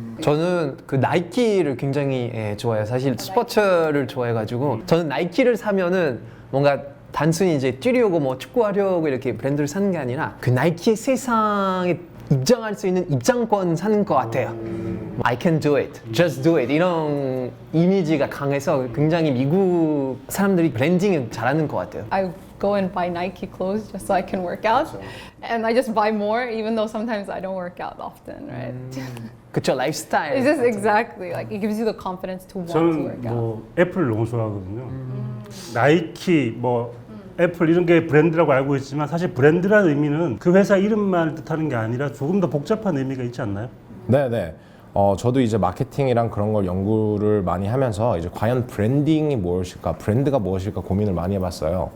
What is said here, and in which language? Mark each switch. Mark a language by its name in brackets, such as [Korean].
[Korean] 저는 그 나이키를 굉장히 좋아해요. 사실 스포츠를 좋아해가지고 저는 나이키를 사면은 뭔가 단순히 이제 뛰려고 뭐 축구하려고 이렇게 브랜드를 사는 게 아니라 그 나이키의 세상에 입장할 수 있는 입장권 사는 것 같아요. [English] I can do it, just do it [Korean] 이런 이미지가 강해서 굉장히 미국 사람들이 브랜딩을 잘하는 것 같아요. [English] I go and buy Nike clothes just so I can work out, and I just buy more even though sometimes I don't work out often, right? [Korean] 그쵸, 라이프스타일. [English] It's just exactly like it gives you the confidence to want to [Korean] 저는 [English] work out. [Korean] 뭐 애플 너무 좋아하거든요. 나이키, 뭐 애플 이런 게 브랜드라고 알고 있지만 사실 브랜드라는 의미는 그 회사 이름만 뜻하는 게 아니라 조금 더 복잡한 의미가 있지 않나요? 네네. 저도 이제 마케팅이랑 그런 걸 연구를 많이 하면서 이제 과연 브랜딩이 무엇일까, 브랜드가 무엇일까 고민을 많이 해봤어요.